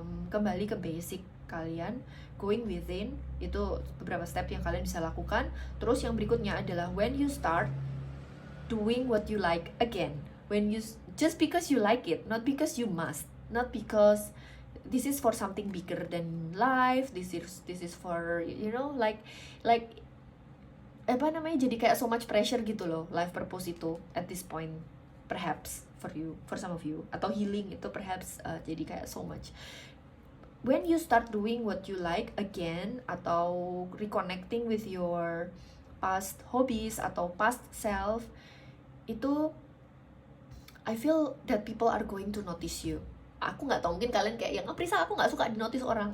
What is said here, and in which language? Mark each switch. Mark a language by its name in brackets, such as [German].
[Indonesian] Kembali ke basic kalian, [English] going within, [Indonesian] itu beberapa step yang kalian bisa lakukan. Terus yang berikutnya adalah [English] when you start doing what you like again, when you just because you like it, not because you must, not because this is for something bigger than life, this is for, you know, like [Indonesian] apa namanya, jadi kayak [English] so much pressure [Indonesian] gitu loh [English] life purpose itu at this point, perhaps for you, for some of you, atau healing itu perhaps jadi kayak so much. when you start doing what you like again, [Indonesian] atau [English] reconnecting with your past hobbies atau past self, itu I feel that people are going to notice you. [Indonesian] Aku nggak tahu, mungkin kalian kayak yang Prisa, aku nggak suka di notice orang.